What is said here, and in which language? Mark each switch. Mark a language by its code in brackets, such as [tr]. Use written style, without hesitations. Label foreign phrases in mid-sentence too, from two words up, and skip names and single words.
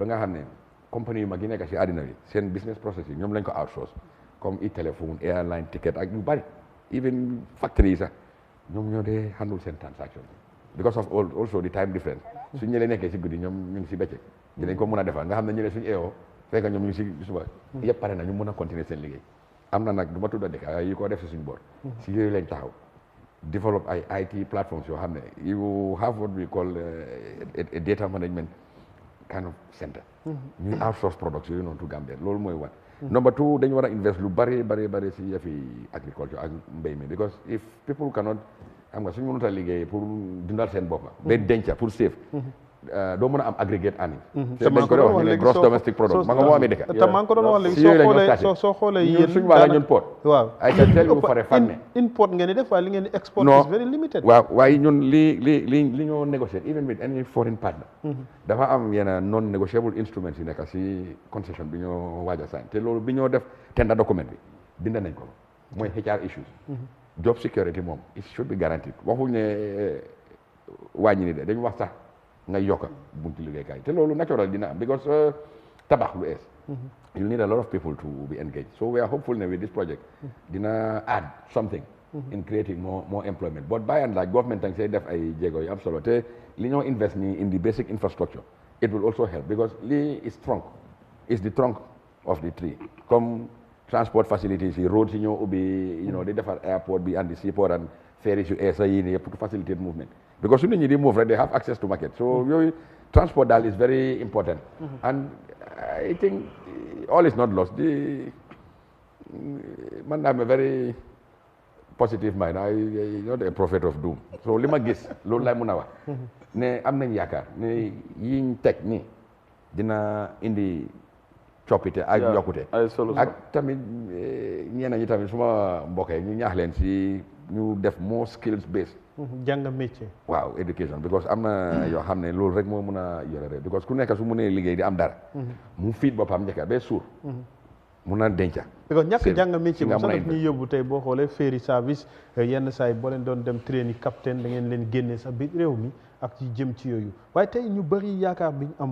[wo] nga xam ne compagnie yu mag yi nekk si àddina bi seen [en] business process [wo] yi ñoom lañ ko outsource comme téléphone [en] airline ticket [wo] ak yu bari even factory yi sax ñoom ñoo dee handle seen transaction [en] because of also the time difference [wo] suñ ñëlee nekkee si guddi ñoom ñu ngi si bëccëg dinañ ko mën a defal nga xam ne ñëlee suñu eewoo fekk ñoom ñu ngi si suba yëpp pare na ñu mën a continuer seen liggéey am na nag du ma tudd a dëkk yi ko def si suñu boor si yooyu lañ taxaw develop ay [en] IT platforms [wo] yoo xam ne [en] you have what we call a data management kind of center [wo] ñuy outsource products yooyu noonu to Gambia loolu mooy [en] one number two [wo] dañu war a invest lu bari si yëfi agriculture ak mbéy mi [en] because if people cannot [wo] xam nga suñu mënut a liggéey pour dundal seen boppa ba denca pour save doo mën a am [en] aggregate earnings [wo] te dañ ko doon wax ñu ne [en] gross domestic product [wo] ma nga moo amee dëkk te maa ngi ko doon wax léegi soo xoolee yéen suñu wàlla ñun port waaw [en] ay can tell you for a fact ne [wo] import ngeen di def waaye li ngeen di export [en] is very limited [wo] waaw waaye ñun li ñoo négocier even [en] with any foreign partner [wo] dafa am yenn [en] non negotiable instruments [wo] yi nekk si concession bi ñoo waaj a sign te loolu bi ñoo def [en] tender document [wo] bi bind nañ ko mooy [en] HR issues job security [wo] moom [en] it should be guaranteed [wo] waxuñ ne wàññi ni de dañu wax sax nga yokka bunti liggéeykaay te loolu natural dina am because tabax lu ees [en] you need a lot of people to be engaged so we are hopeful ne with this project dina add something in creating more employment but by and large government [wo] tang say def ay jéego yu am solo te li ñoo [en] invest ni in the basic infrastructure it will also help because lii is the trunk of the tree comme transport facilities yi roads yi [wo] ñoo ubbi di defar [en] airport bi and the seaport and ferries [wo] yu ees yi nii yëpp [en] to facilitate movement because [wo] su nit ñi di [en] move rek they have access to market so yooyu transport daal is very important and I think all is not lost [wo] man am [en] a very positive mind I not a prophet of doom so [wo] li ma gis loolu lay mën a wax ne am nañ yaakaar ne yiñ teg ni dina indi coppite ak yokkute ak tamit ñeneen ñi tamit suma mbokk yi ñu ñaax leen si ñu def [en] more skills based [wo] jàng métier waaw education because am na yoo xam ne loolu rek moo mën a yore rek because ku nekk su mënee liggéey di am dara mu fiit boppam njëkka ba suur mun na denca because ñàkk jàng métier moom sax daf ñuy yóbbu tey boo xoolee [en] ferry service [wo] yenn saa yi boo leen doon dem train yi capitaine da ngeen leen génnee sax biir réew mi ak ci jëm ci yooyu waaye tey ñu bëri yaakaar bi ñu am